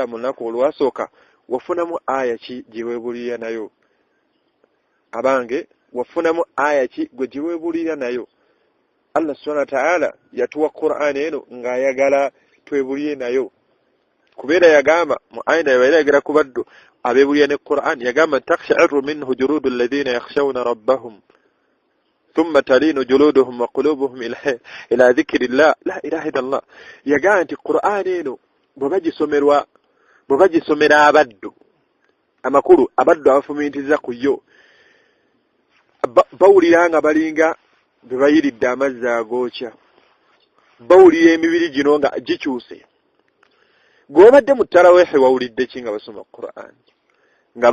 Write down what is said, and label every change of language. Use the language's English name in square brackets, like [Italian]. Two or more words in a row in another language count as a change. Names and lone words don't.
[Ganda] mu lunaku olwasooka wafunamu aya ki gye weebulira nayo abange wafunamu aya ki gwe gye weebulira nayo [Arabic] الله سبحانه وتعالى [Ganda] yatuwa Qur'an eno ng'ayagala twebulire nayo kubeera yagamba mu ayina yayagala kubaddu abeebulira ne Qur'an yagamba [Arabic] تخشع منه جلود الذين يخشون ربهم ثم تلين جلودهم وقلوبهم إلى ذكر الله لا إله إلا الله [Ganda] yagamba nti Qur'an eno bwe bagisomera abaddu amakulu abaddu abafumiitiriza ku yo bawulira nga balinga bwe bayiridde amazzi agookya bawulira emibiri gino nga gikyuse gw'obadde mu taraweehi wawulidde ki nga basoma Qur'an nga